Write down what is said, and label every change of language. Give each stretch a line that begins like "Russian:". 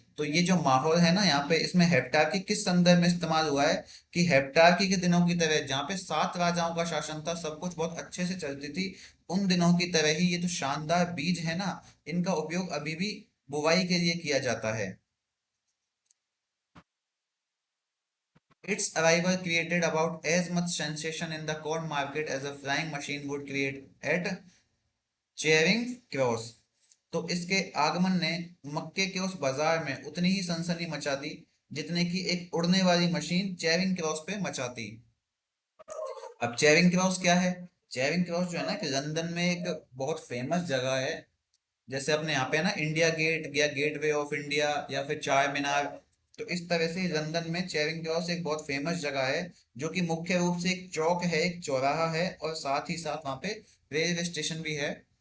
Hindi: तो ये जो माहौल है ना यहाँ पे, इसमें हेप्टार्की किस संदर्भ में इस्तेमाल हुआ है कि हेप्टार्की के दिनों की तरह जहाँ पे सात राजाओं का शासन था, सब कुछ बहुत अच्छे से चलती थी, उन दिनों की तरह ही ये जो शानदार बीज है ना, इनका उपयोग अभी भी बुवाई के लिए किया जाता है।
English: Its arrival created about as much sensation in the corn market as a flying machine would create at Charing Cross.
Hindi: तो इसके आगमन ने मक्के के उस बाजार में उतनी ही सनसनी मचा दी जितने की एक उड़ने वाली मशीन चेयरिंग क्रॉस पे मचाती। अब चेयरिंग क्रॉस क्या है? चेयरिंग क्रॉस जो है ना, कि लंदन में एक बहुत फेमस जगह है। जैसे अपने यहाँ पे है ना इंडिया गेट या गेटवे ऑफ इंडिया या फिर चार मीनार, तो इस तरह से लंदन में चेरिंग क्रॉस एक बहुत फेमस जगह है, जो कि मुख्य रूप से एक चौक है, एक चौराहा है, और साथ ही साथ वहाँ पे रेलवे स्टेशन भी है।